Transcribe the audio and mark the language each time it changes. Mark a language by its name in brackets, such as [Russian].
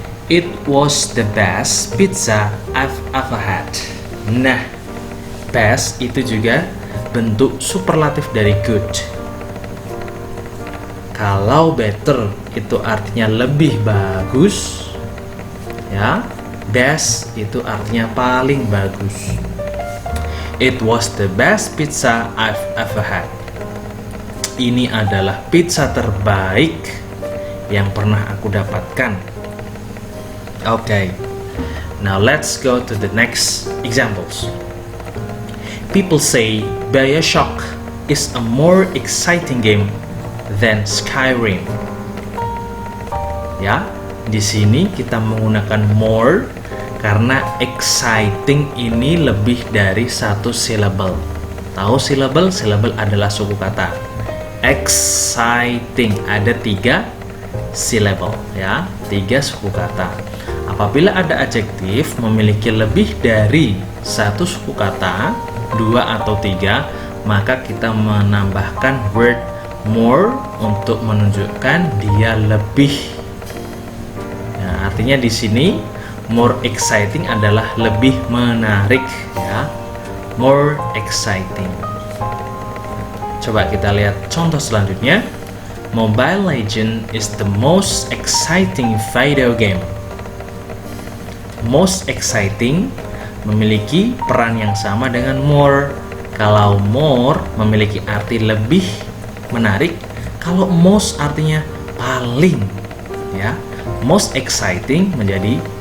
[English] It was the best pizza I've ever had. [Indonesian] Nah, best itu juga bentuk superlatif dari good. Kalau better itu artinya lebih bagus ya, best itu artinya paling bagus. [English] It was the best pizza I've ever had. [Indonesian] Ini adalah pizza terbaik yang pernah aku dapatkan. [English] Okay, now let's go to the next examples. People say BioShock is a more exciting game than Skyrim. [Indonesian] Ya, di sini kita menggunakan more karena exciting ini lebih dari satu syllable. Tahu syllable? Syllable adalah suku kata. Exciting ada 3 syllable ya, 3 suku kata. Apabila ada adjektif memiliki lebih dari satu suku kata, 2 atau 3, maka kita menambahkan word more untuk menunjukkan dia lebih. Nah, artinya di sini more exciting adalah lebih menarik ya. More exciting. Coba kita lihat contoh selanjutnya. [English] Mobile Legends is the most exciting video game. [Indonesian] Most exciting memiliki peran yang sama dengan more. Kalau more memiliki arti lebih menarik, kalau most artinya paling ya. Most exciting menjadi